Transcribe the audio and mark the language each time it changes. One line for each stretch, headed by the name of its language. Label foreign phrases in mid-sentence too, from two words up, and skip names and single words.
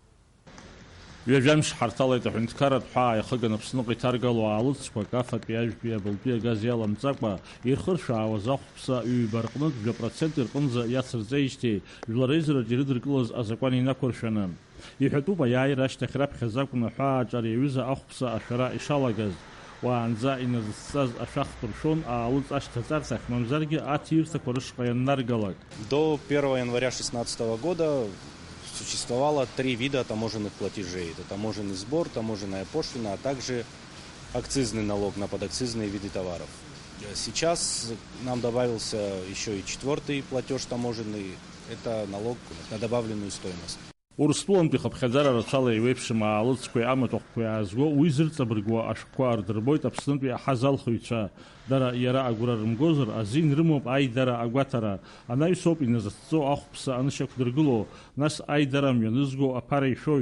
Abkhazian: Ҩажәамш ҳарҭалеит аҳәынҭқарратә ҳәаа иахыган Аԥсныҟа иҭаргалоу аалыҵқәак афатәи ажәтәи абылтәи агаз иаламҵакәа ирхыршәаауаз ахәԥса ҩба рҟнытә 1% рҟынӡа иацырҵеижьҭеи жәлар реизараҿы ирыдыркылаз азакәан инақәыршәаны. Иҳәатәуп аиааира ашьҭахь раԥхьа акәын аҳәааҿ ари аҩыза ахәԥса ашәара ишалагаз. Уаанӡа иназыссаз ашәахтә ршон аалыҵ ашьҭаҵарҭахь, мамзаргьы аҭирҭақәа рышҟа ианнаргалак.
Russian: До 1 января 2016 года существовало 3 вида таможенных платежей. Это таможенный сбор, таможенная пошлина, а также акцизный налог на подакцизные виды товаров. Сейчас нам добавился еще и 4-й платеж таможенный. Это налог на добавленную стоимость.
Abkhazian: Урыстәылантәи хыԥхьаӡара рацәала еиуеиԥшым аалыҵқәеи амаҭәахәқәеи аазго уи зырҵабыргуа ашәҟәқәа ардырбоит Аԥснытәи аҳазалхыҩцәа. Дара иара агәра рымгозар азин рымоуп аидара агәаҭара. Анаҩсоуп иназыхҵо ахәԥса анышьақәдыргыло, нас аидара мҩанызго аԥара ишәоит.